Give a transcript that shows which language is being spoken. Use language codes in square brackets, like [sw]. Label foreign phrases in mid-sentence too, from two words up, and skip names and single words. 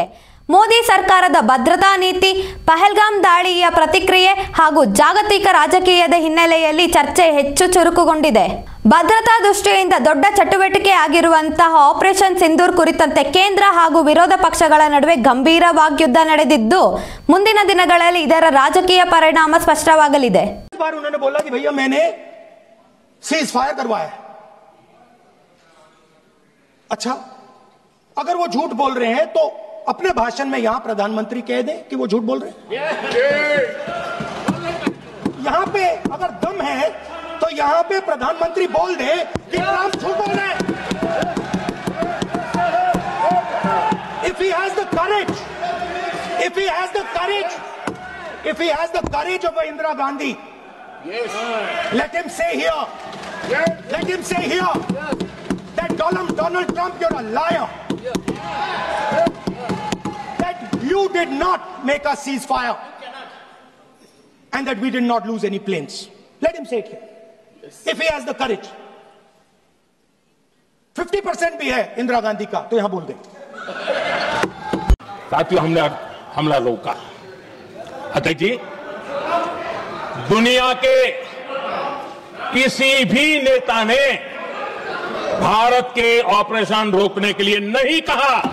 [kn] ಮೋದಿ ಸರ್ಕಾರದ ಭದ್ರತಾ ನೀತಿ, ಪಹಲ್ಗಾಮ್ ದಾಳಿಯ ಪ್ರತಿಕ್ರಿಯೆ ಹಾಗೂ ಜಾಗತಿಕ ರಾಜಕೀಯದ ಹಿನ್ನೆಲೆಯಲ್ಲಿ ಚರ್ಚೆ ಹೆಚ್ಚು ಚುರುಕುಗೊಂಡಿದೆ. ಭದ್ರತಾ ದೃಷ್ಟಿಯಿಂದ ದೊಡ್ಡ ಚಟುವಟಿಕೆ ಆಗಿರುವಂತಹ ಆಪರೇಷನ್ ಸಿಂಧೂರ್ ಕುರಿತಂತೆ ಕೇಂದ್ರ ಹಾಗೂ ವಿರೋಧ ಪಕ್ಷಗಳ ನಡುವೆ ಗಂಭೀರ ವಾಗ್ಯುದ್ಧ ನಡೆದಿದ್ದು, ಮುಂದಿನ ದಿನಗಳಲ್ಲಿ ಇದರ ರಾಜಕೀಯ ಪರಿಣಾಮ ಸ್ಪಷ್ಟವಾಗಲಿದೆ. [hi] अच्छा, अगर वो झूठ बोल रहे हैं तो अपने भाषण में यहां प्रधानमंत्री कह दें कि वो झूठ बोल रहे हैं. यहां पे अगर दम है तो यहां पे प्रधानमंत्री बोल दे कि ट्रंप झूठ बोल रहे हैं. [en] If he has the courage, if he has the courage of Indira Gandhi, yes, let him say here, yes, let him say here, yes, that Donald Trump, you're a liar. Yes. That you did not make a ceasefire, and that we did not lose any planes. Let him say it here. Yes. If he has the courage. [hi] 50% भी है इंदिरा गांधी का, तो यहां बोल दे. साथियों, हमने हमला रोका. अध्यक्ष जी, दुनिया के किसी भी नेता ने भारत के ऑपरेशन रोकने के लिए नहीं कहा.